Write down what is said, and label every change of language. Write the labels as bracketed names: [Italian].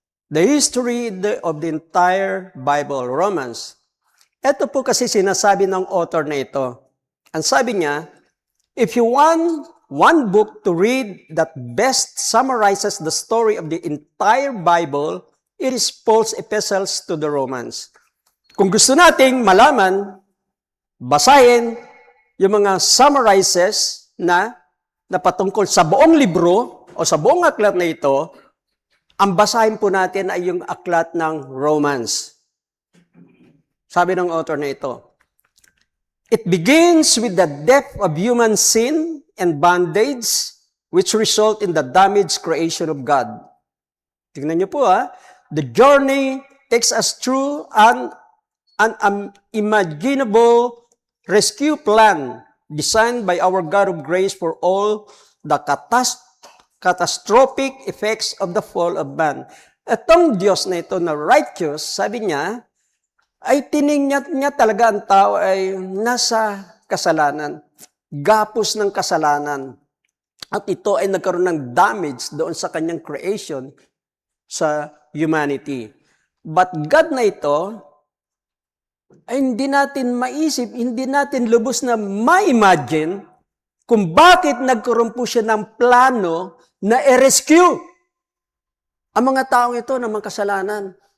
[English] The history of the entire Bible, Romans. [Filipino] Ito po kasi sinasabi ng author na ito. Ang sabi niya, [English] if you want one book to read that best summarizes the story of the entire Bible, it is Paul's epistles to the Romans. [Filipino] Kung gusto nating malaman, basahin yung mga summarizes na patungkol sa buong libro o sa buong aklat na ito, ang basahin po natin ay yung aklat ng Romans. Sabi ng author na ito, [English] it begins with the depth of human sin and bondage which result in the damaged creation of God. [Filipino] Tingnan niyo po [English] the journey takes us through an unimaginable rescue plan designed by our God of grace for all the catastrophic effects of the fall of man. [Filipino] Itong Diyos na ito na righteous, sabi niya, ay tiningnan niya talaga ang tao ay nasa kasalanan, gapos ng kasalanan. At ito ay nagkaroon ng damage doon sa kanyang creation sa humanity. But God na ito, ay hindi natin maisip, hindi natin lubos na ma-imagine kung bakit nagkaroon po siya ng plano na i-rescue ang mga taong ito ng mga kasalanan.